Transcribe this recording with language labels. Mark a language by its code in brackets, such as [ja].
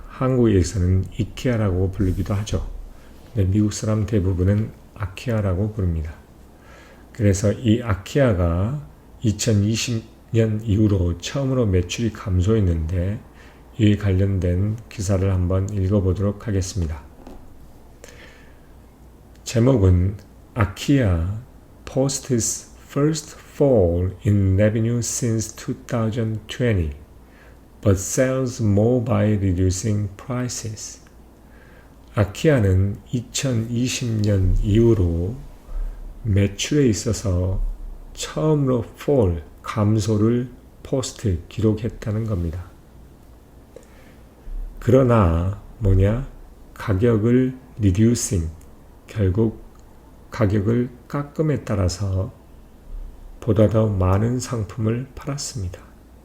[ko] 한국에서는 이케아라고 부르기도 하죠. 미국 사람 대부분은 아키아라고 부릅니다. 그래서 이 아키아가 2020년 이후로 처음으로 매출이 감소했는데 이 관련된 기사를 한번 읽어보도록 하겠습니다. 제목은 [en] Akia posts first fall in revenue since 2020, but sells more by reducing prices. [ko] 아키아는 2020년 이후로 매출에 있어서 처음으로 fall, 감소를 포스트, 기록했다는 겁니다. 그러나 가격을 reducing, 결국 가격을 깎음에 따라서 보다 더 많은 상품을 팔았습니다.